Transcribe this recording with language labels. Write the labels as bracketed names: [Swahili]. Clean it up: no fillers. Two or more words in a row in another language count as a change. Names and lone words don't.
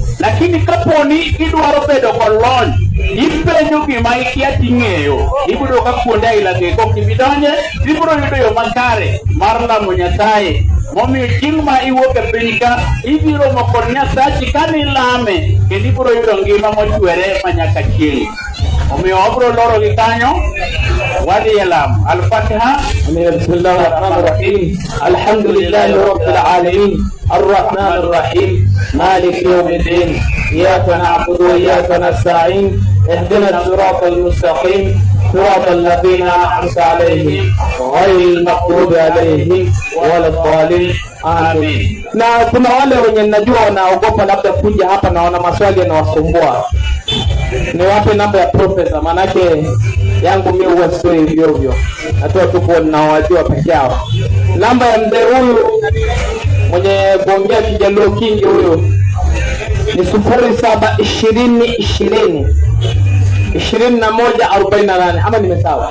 [Luo (Kenya and Tanzania)] Lakini kaponi idwaro bedo kolony, ipenjo gima ikia ting'eyo, ibiro ka kuonde aila ge kok ibidonje, ibiro yudo yo makare mar lamo Nyasaye. Momiyo chieng' ma iwuok e piny ka ibiro moko Nyasachi ka nilame kendo ibiro yudo ngima mochwere manyaka chieng'. Omiyo wabiro loro gi kanyo wadhi e lamo. [Arabic] Al-Fatiha. بسم الله الرحمن الرحيم. الحمد لله رب العالمين. الرحمن الرحيم. مالك يوم الدين. إياك نعبد وإياك نستعين. اهدنا الصراط المستقيم. صراط الذين أنعمت عليهم غير المغضوب عليهم ولا الضالين آمين. [Swahili] Na kuna wale wenye najua wanaogopa labda kuja hapa na wana maswali yanawasumbua. Niwape namba ya profesa, manake yangu mimi huwa sio hivyo. Natoa tu kwa ninaowajua peke yao. Namba ya mzee huyu mwenye kuongea Kijaluo kingi huyu ni 07202148 ama nimesawa?